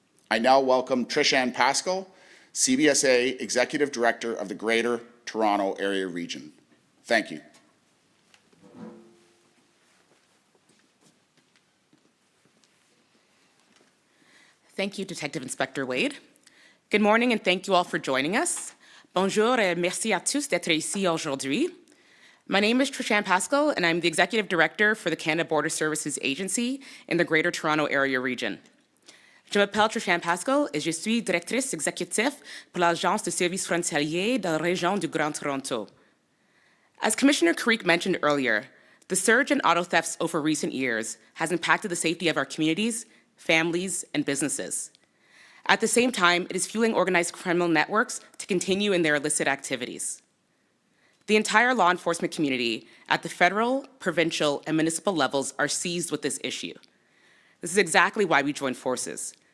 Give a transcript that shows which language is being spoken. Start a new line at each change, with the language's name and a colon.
English: I now welcome Trish-Ann Pascal, CBSA Executive Director of the Greater Toronto Area Region. Thank you. Thank you, Detective Inspector Wade. Good morning and thank you all for joining us.
French: Bonjour et merci à tous d'être ici aujourd'hui.
English: My name is Trish-Ann Pascal and I'm the Executive Director for the Canada Border Services Agency in the Greater Toronto Area Region.
French: Je m'appelle Trish-Ann Pascal et je suis directrice exécutive pour l'Agence de services frontaliers de la région du Grand Toronto.
English: As Commissioner Creek mentioned earlier, the surge in auto thefts over recent years has impacted the safety of our communities, families, and businesses. At the same time, it is fueling organized criminal networks to continue in their illicit activities. The entire law enforcement community at the federal, provincial, and municipal levels are seized with this issue. This is exactly why we joined forces,